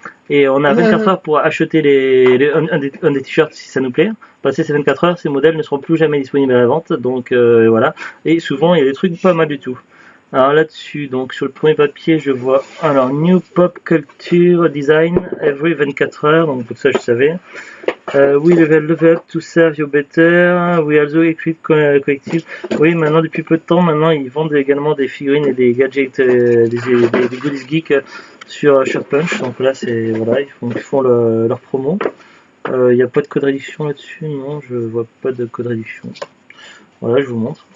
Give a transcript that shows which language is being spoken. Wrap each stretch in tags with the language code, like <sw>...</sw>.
<fr>Et on a 24 heures pour acheter un des t-shirts si ça nous plaît. Passé ces 24 heures, ces modèles ne seront plus jamais disponibles à la vente. Donc voilà. Et souvent, il y a des trucs pas mal du tout. Alors là-dessus, donc sur le premier papier, je vois alors</fr> <en>New Pop Culture Design every</en> <fr>24 heures. Donc tout ça, je savais.</fr> <en>We level up to serve you better. We also equip collective.</en> <fr>Oui, maintenant depuis peu de temps, maintenant ils vendent également des figurines et des gadgets, des goodies geeks sur Shirt Punch. Donc là, c'est voilà, ils font leur promo. Il n'y a pas de code réduction là-dessus, non, je vois pas de code réduction. Voilà, je vous montre.</fr>